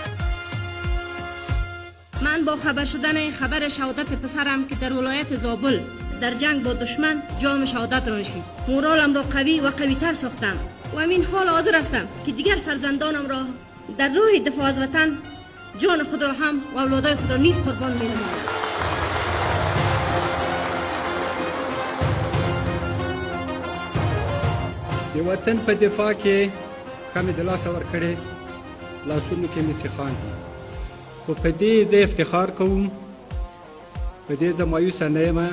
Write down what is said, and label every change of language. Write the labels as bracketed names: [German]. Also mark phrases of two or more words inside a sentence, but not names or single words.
[Persian] من با خبر شدن خبر شهادت پسرم که در ولایت زابل در جنگ با دشمن جام شهادت را نشید، مورالم را قوی و قوی تر ساختم و همین حال حاضر هستم که دیگر فرزندانم را در راه دفاع از وطن جان خود را هم و اولادای خود را نیز قربان می نمایم. [Pashto] د وطن په دفاع کې کمی د لاسه ورکړې، لاسونو کې مې سیخان دي، خو په دې زه افتخار کوم، په دې زه مایوسه نه یم.